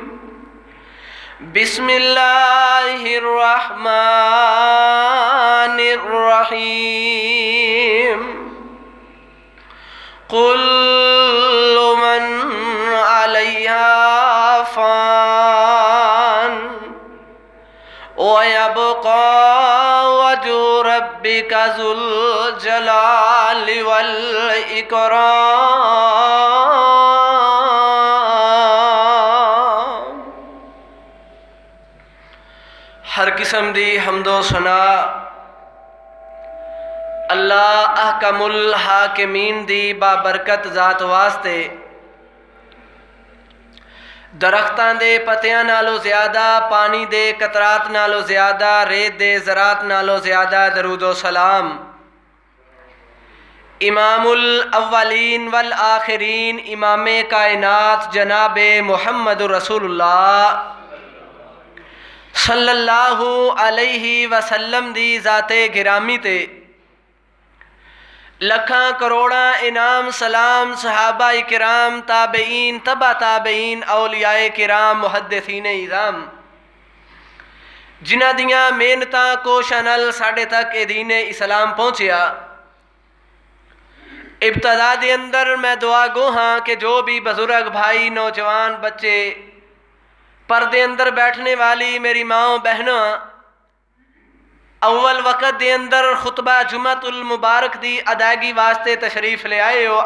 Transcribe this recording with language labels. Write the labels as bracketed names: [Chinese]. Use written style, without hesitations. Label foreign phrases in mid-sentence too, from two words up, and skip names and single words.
[Arabic] بسم الله الرحمن الرحيم. كل من عليها فان ويبقى وجه ربك ذو الجلال والإكرام. [Punjabi] ہر قسم دی حمد و ثنا اللہ [Arabic] أحكم الحاكمين [Punjabi] دی بابرکت ذات واسطے درختاں دے پتیاں نالوں زیادہ، پانی دے قطرات نالوں زیادہ، ریت دے ذرات نالوں زیادہ درود و سلام [Arabic] إمام الأولين والآخرين [Punjabi] امامِ کائنات جناب محمد [Arabic] رسول الله صلى الله عليه وسلم [Punjabi] دی ذاتِ گرامی تے لکھاں کروڑاں انعام سلام صحابہ کرام تابعین تبع تابعین اولیائے کرام محدثین عظام جنہاں دیاں محنتاں کوشاں نال ساڈے تک اے دین اسلام پہنچیا. ابتدا دے اندر میں دعا گو ہاں کہ جو بھی بزرگ بھائی نوجوان بچے پردے اندر بیٹھن والی میری ماؤ بہنو اول وقت دے اندر خطبہ جمعۃ المبارک دی ادائیگی واسطے تشریف لے آئے ہو.